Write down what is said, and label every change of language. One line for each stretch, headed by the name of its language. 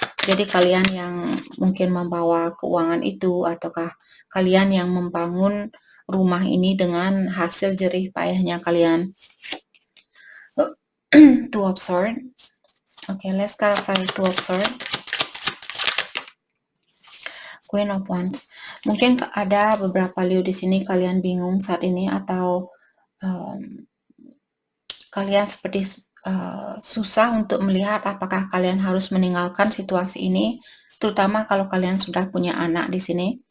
Indonesian: Jadi kalian yang mungkin membawa keuangan itu, ataukah kalian yang membangun rumah ini dengan hasil jerih payahnya kalian.
English: Two of Swords. Okay, let's clarify Two of Swords. Queen of Wands.
Indonesian: Mungkin ada beberapa Leo di sini kalian bingung saat ini, atau kalian seperti susah untuk melihat apakah kalian harus meninggalkan situasi ini, terutama kalau kalian sudah punya anak di sini.